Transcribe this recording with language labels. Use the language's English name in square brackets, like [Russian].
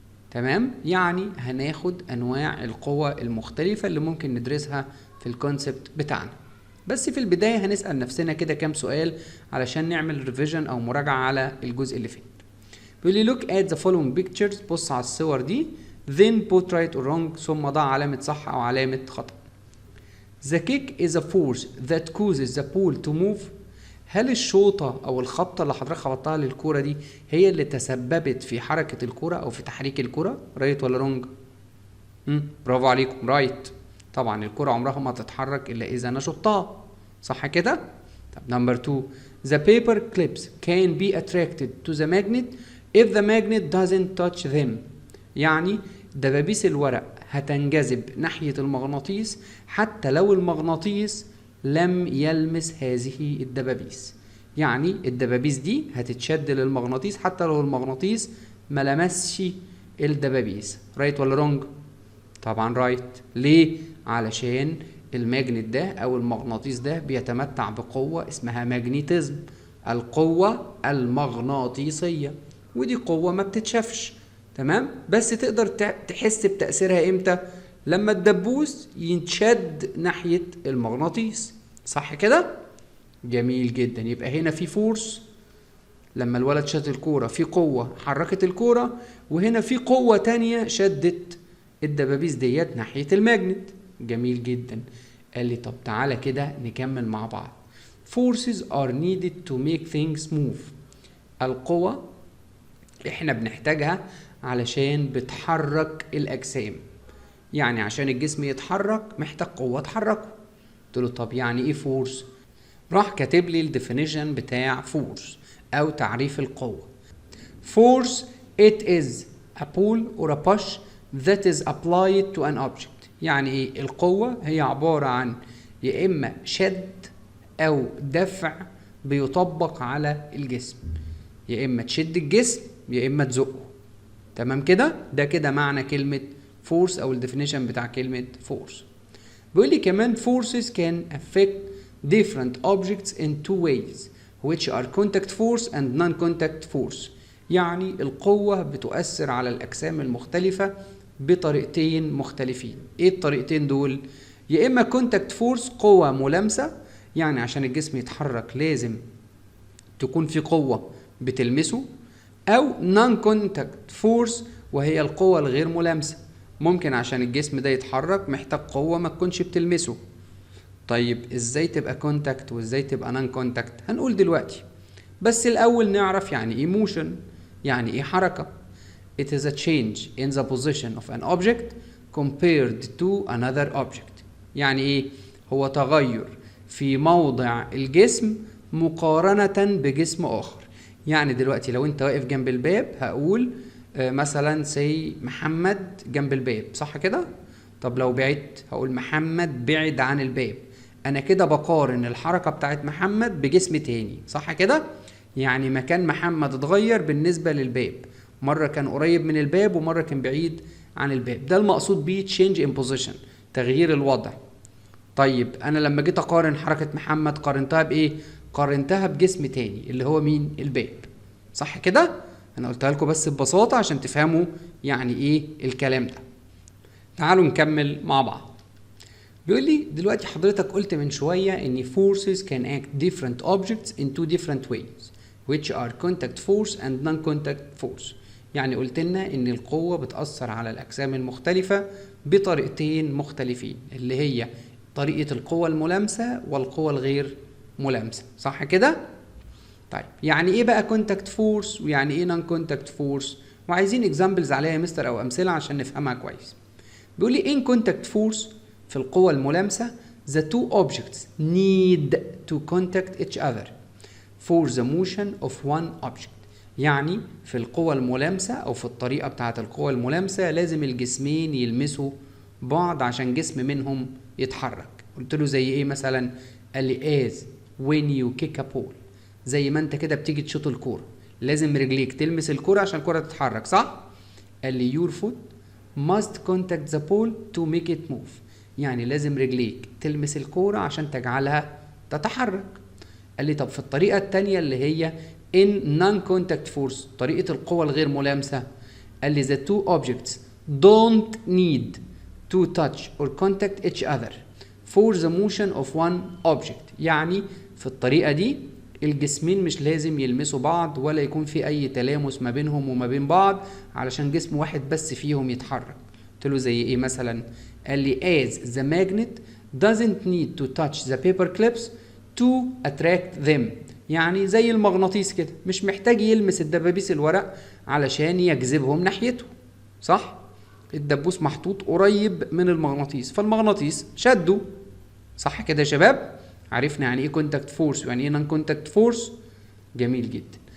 [Arabic] تمام، يعني هناخد انواع القوى المختلفة اللي ممكن ندرسها في الكونسبت بتاعنا. بس في البداية هنسأل نفسنا كده كام سؤال علشان نعمل ريفيجن او مراجعة على الجزء اللي فات. بيقول لي [English] look at the following pictures، [Arabic] بص على الصور دي، [English] then put right or wrong، [Arabic] ثم ضع علامة صح أو علامة خطأ. [English] The kick is a force that causes the ball to move. [Arabic] هل الشوطة أو الخبطة اللي حضرتك خبطتها للكورة دي هي اللي تسببت في حركة الكورة أو في تحريك الكورة؟ رايت ولا رونج؟ برافو عليكم، رايت. طبعا الكورة عمرها ما تتحرك إلا إذا أنا شطها، صح كده؟ طب نمبر 2، [English] the paper clips can be attracted to the magnet if the magnet doesn't touch them. [Arabic] يعني دبابيس الورق هتنجذب ناحية المغناطيس حتى لو المغناطيس لم يلمس هذه الدبابيس. يعني الدبابيس دي هتتشد للمغناطيس حتى لو المغناطيس ما لمسش الدبابيس. رايت ولا رونج؟ طبعا رايت. ليه؟ علشان الماجنت ده او المغناطيس ده بيتمتع بقوة اسمها ماجنيتيزم، القوة المغناطيسية، ودي قوة ما بتتشافش. تمام، بس تقدر تحس بتأثيرها امتى؟ لما الدبوس ينشد ناحية المغناطيس، صح كده؟ جميل جدا. يبقى هنا في فورس لما الولد شد الكورة، في قوة حركت الكورة، وهنا في قوة تانية شدت الدبابيس ديت ناحية الماجنت. جميل جدا. قال لي طب تعالى كده نكمل مع بعض. [English] Forces are needed to make things move. [Arabic] القوة احنا بنحتاجها علشان بتحرك الأجسام. يعني عشان الجسم يتحرك محتاج قوة تحركه. قلت له طب يعني ايه فورس؟ راح كاتب لي الديفينيشن بتاع فورس او تعريف القوة. [English] Force it is a pull or a push that is applied to an object. [Arabic] يعني ايه القوة؟ هي عبارة عن يا اما شد او دفع بيطبق على الجسم، يا اما تشد الجسم يا اما تزقه. تمام كده؟ ده كده معنى كلمة force او الديفينيشن بتاع كلمة force. بيقول لي كمان [English] forces can affect different objects in two ways which are contact force and non-contact force. [Arabic] يعني القوة بتؤثر على الأجسام المختلفة بطريقتين مختلفين. ايه الطريقتين دول؟ يا اما contact force، قوة ملامسة، يعني عشان الجسم يتحرك لازم تكون في قوة بتلمسه، او non-contact force وهي القوة الغير ملامسة، ممكن عشان الجسم ده يتحرك محتاج قوة ما تكونش بتلمسه. طيب ازاي تبقى كونتاكت وازاي تبقى نون كونتاكت؟ هنقول دلوقتي، بس الاول نعرف يعني ايه موشن، يعني ايه حركة. [English] It is a change in the position of an object compared to another object. [Arabic] يعني ايه؟ هو تغير في موضع الجسم مقارنة بجسم اخر. يعني دلوقتي لو انت واقف جنب الباب هقول مثلا سي محمد جنب الباب، صح كده؟ طب لو بعدت هقول محمد بعد عن الباب. انا كده بقارن الحركة بتاعت محمد بجسم تاني، صح كده؟ يعني مكان محمد اتغير بالنسبة للباب، مرة كان قريب من الباب ومرة كان بعيد عن الباب. ده المقصود بيه [English] change in position، [Arabic] تغيير الوضع. طيب انا لما جيت اقارن حركة محمد قارنتها بايه؟ قارنتها بجسم تاني اللي هو مين؟ الباب، صح كده؟ انا قلتها لكم بس ببساطة عشان تفهموا يعني ايه الكلام ده. تعالوا نكمل مع بعض. بيقول لي دلوقتي حضرتك قلت من شوية ان [English] forces can act different objects in two different ways which are contact force and non-contact force. [Arabic] يعني قلت لنا ان القوة بتأثر على الأجسام المختلفة بطريقتين مختلفين، اللي هي طريقة القوة الملامسة والقوة الغير ملامسة، صح كده؟ طيب يعني ايه بقى contact force ويعني ايه non-contact force؟ وعايزين examples عليها يا مستر او امثلة عشان نفهمها كويس. بيقول لي [English] in contact force [Arabic] في القوة الملامسة [English] the two objects need to contact each other for the motion of one object. [Arabic] يعني في القوة الملامسة أو في الطريقة بتاعة القوة الملامسة لازم الجسمين يلمسوا بعض عشان جسم منهم يتحرك. قلت له زي إيه مثلا؟ قال لي [English] as when you kick a ball، [Arabic] زي ما أنت كده بتيجي تشوط الكورة لازم رجليك تلمس الكورة عشان الكورة تتحرك، صح؟ قال لي [English] your foot must contact the ball to make it move، [Arabic] يعني لازم رجليك تلمس الكورة عشان تجعلها تتحرك. قال لي طب في الطريقة التانية اللي هي [English] in non-contact force، [Arabic] طريقة القوة الغير ملامسة، قال لي [English] the two objects don't need to touch or contact each other for the motion of one object. [Arabic] يعني في الطريقة دي الجسمين مش لازم يلمسوا بعض ولا يكون في أي تلامس ما بينهم وما بين بعض علشان جسم واحد بس فيهم يتحرك. قلت له زي إيه مثلا؟ قال لي [English] as the magnet doesn't need to touch the paper clips to attract them، [Arabic] يعني زي المغناطيس كده مش محتاج يلمس الدبابيس الورق علشان يجذبهم ناحيته، صح؟ الدبوس محطوط قريب من المغناطيس فالمغناطيس شده، صح كده يا شباب؟ عرفنا يعني ايه كونتاكت فورس ويعني ايه نون كونتاكت فورس؟ جميل جدا.